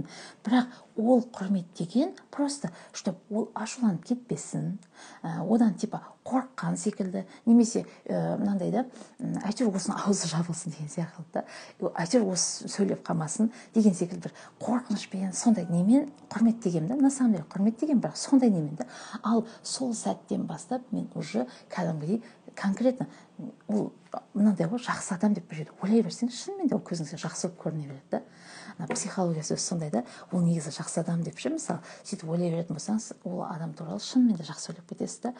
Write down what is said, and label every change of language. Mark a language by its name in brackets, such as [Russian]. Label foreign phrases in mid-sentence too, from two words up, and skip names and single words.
[Kazakh] Бірақ ол құрметтеген [Russian] просто, чтобы [Kazakh] ол ашуланып кетпесін, одан типа қорыққан секілді, немесе мынандай да, әйтеуір осының аузы жабылсын деген сияқты да, әйтеуір осы сөйлеп қалмасын деген секілді бір қорқынышпен, сондай немен құрметтегенмін да, [Russian] на самом деле [Kazakh] құрметтегенмін, бірақ сондай немен да. Ал сол сәттен бастап мен уже кәдімгідей конкретно ол мынандай ғой, жақсы адам деп бір жерде ойлай берсең, шынымен де ол көзіңізге жақсы болып көріне береді да. Психологиясы өзі сондай да, ол негізі жақсы адам деп ше, мысалы сөйтіп ойлай беретін болсаңыз, ол адам туралы шынымен де жақсы ойлап кетесіз да.